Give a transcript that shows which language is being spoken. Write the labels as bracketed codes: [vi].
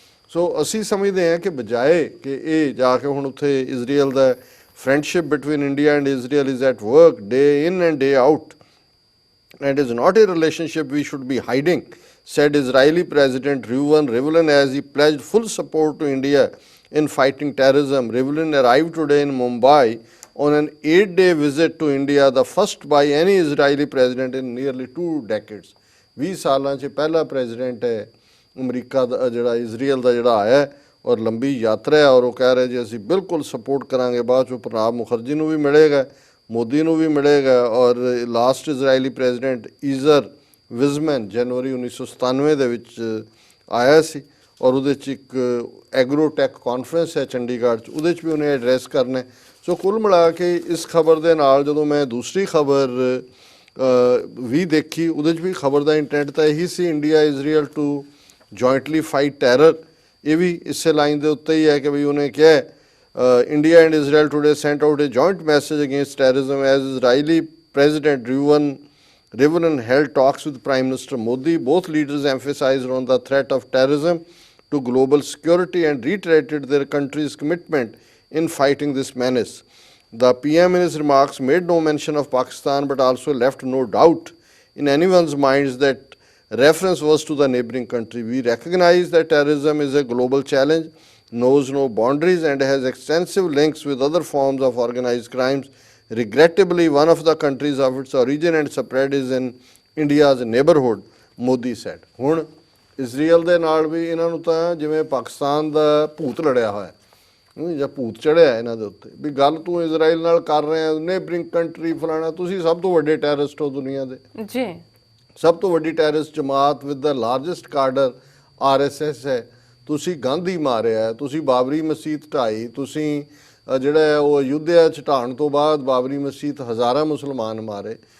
[pa] ਸੋ ਅਸੀਂ ਸਮਝਦੇ ਹਾਂ ਕਿ ਬਜਾਏ ਕਿ ਇਹ ਜਾ ਕੇ ਹੁਣ ਉੱਥੇ Israel ਦਾ [en] Friendship between India and Israel is at work day in and day out and is not a relationship we should be hiding, said Israeli President Reuven Rivlin as he pledged full support to India in fighting terrorism. Rivlin arrived today in Mumbai on an 8-day visit to India, the first by any Israeli president in nearly 2 decades. [pa] 20 ਸਾਲਾਂ 'ਚ ਪਹਿਲਾ president ਹੈ America ਦਾ ਜਿਹੜਾ Israel ਦਾ ਜਿਹੜਾ ਆਇਆ ਔਰ ਲੰਬੀ ਯਾਤਰਾ ਹੈ, ਔਰ ਉਹ ਕਹਿ ਰਹੇ ਜੀ ਅਸੀਂ ਬਿਲਕੁਲ ਸਪੋਰਟ ਕਰਾਂਗੇ। ਬਾਅਦ 'ਚੋਂ ਪ੍ਰਣਾਬ ਮੁਖਰਜੀ ਨੂੰ ਵੀ ਮਿਲੇਗਾ, ਮੋਦੀ ਨੂੰ ਵੀ ਮਿਲੇਗਾ। ਔਰ ਲਾਸਟ ਇਜ਼ਰਾਈਲੀ ਪ੍ਰੈਜ਼ੀਡੈਂਟ ਈਜ਼ਰ ਵਿਜ਼ਮੈਨ ਜਨਵਰੀ 1997 ਦੇ ਵਿੱਚ ਆਇਆ ਸੀ, ਔਰ ਉਹਦੇ 'ਚ ਇੱਕ ਐਗਰੋਟੈਕ ਕਾਨਫਰੰਸ ਹੈ ਚੰਡੀਗੜ੍ਹ 'ਚ, ਉਹਦੇ 'ਚ ਵੀ ਉਹਨੇ ਐਡਰੈਸ ਕਰਨਾ। ਸੋ ਕੁੱਲ ਮਿਲਾ ਕੇ ਇਸ ਖਬਰ ਦੇ ਨਾਲ ਜਦੋਂ ਮੈਂ ਦੂਸਰੀ ਖਬਰ ਵੀ ਦੇਖੀ, ਉਹਦੇ 'ਚ ਵੀ ਖਬਰ ਦਾ ਇੰਟੈਂਟ ਤਾਂ ਇਹੀ ਸੀ, [en] India Israel to jointly fight terror. [pa] ਇਹ ਵੀ ਇਸੇ ਲਾਈਨ ਦੇ ਉੱਤੇ ਹੀ ਹੈ ਕਿ ਬਈ ਉਹਨੇ ਕਿਹਾ [en] India and Israel today sent out a joint message against terrorism as Israeli President Rivlin held talks with Prime Minister Modi. Both leaders emphasized on the threat of terrorism to global security and reiterated their country's commitment in fighting this menace. The PM in his remarks made no mention of Pakistan but also left no doubt in anyone's minds that reference was to the neighboring country. We recognize that terrorism is a global challenge, knows no boundaries and has extensive links with other forms of organized crimes. Regrettably, one of the countries of its origin and spread is in India's neighborhood, Modi said. [pa] ਹੁਣ Israel ਦੇ ਨਾਲ ਵੀ ਇਹਨਾਂ ਨੂੰ ਤਾਂ ਜਿਵੇਂ ਪਾਕਿਸਤਾਨ ਦਾ ਭੂਤ ਲੜਿਆ ਹੋਇਆ ਜਾਂ ਭੂਤ ਚੜਿਆ ਇਹਨਾਂ ਦੇ ਉੱਤੇ ਵੀ ਗੱਲ ਤੂੰ ਇਜ਼ਰਾਈਲ ਨਾਲ ਕਰ ਰਿਹਾ [en] neighbouring country [pa] ਫਲਾਣਾ ਤੁਸੀਂ ਸਭ ਤੋਂ ਵੱਡੇ ਟੈਰਰਿਸਟ ਹੋ ਦੁਨੀਆ ਦੇ ਜੀ ਸਭ ਤੋਂ ਵੱਡੀ ਟੈਰਰਿਸਟ ਜਮਾਤ [en] with the largest cadre [pa] RSS ਹੈ ਤੁਸੀਂ ਗਾਂਧੀ ਮਾਰਿਆ ਤੁਸੀਂ ਬਾਬਰੀ ਮਸਜਿਦ ਢਾਈ ਤੁਸੀਂ ਜਿਹੜਾ ਹੈ ਉਹ ਅਯੁੱਧਿਆ ਚ ਢਾਣ ਤੋਂ ਬਾਅਦ ਬਾਬਰੀ ਮਸਜਿਦ ਹਜ਼ਾਰਾਂ ਮੁਸਲਮਾਨ ਮਾਰੇ